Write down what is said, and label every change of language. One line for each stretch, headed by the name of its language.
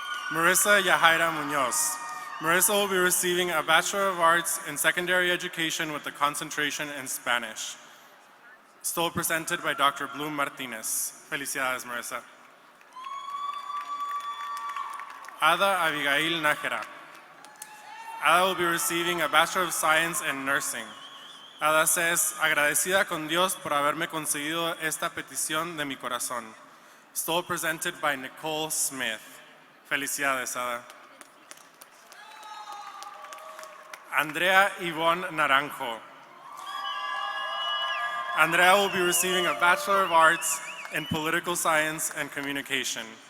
English: Marissa Yahaira Munoz. Marissa will be receiving a Bachelor of Arts in Secondary Education with a concentration in Spanish. Stole presented by Dr. Bloom Martinez. Felicidades, Marissa. Ada Abigail Nájera. Ada will be receiving a Bachelor of Science in Nursing.
Spanish: Ada says, agradecida con Dios por haberme concedido esta petición de mi corazón.
English: Stole presented by Nicole Smith. Felicidades, Ada. Andrea Yvonne Naranjo. Andrea will be receiving a Bachelor of Arts in Political Science and Communication.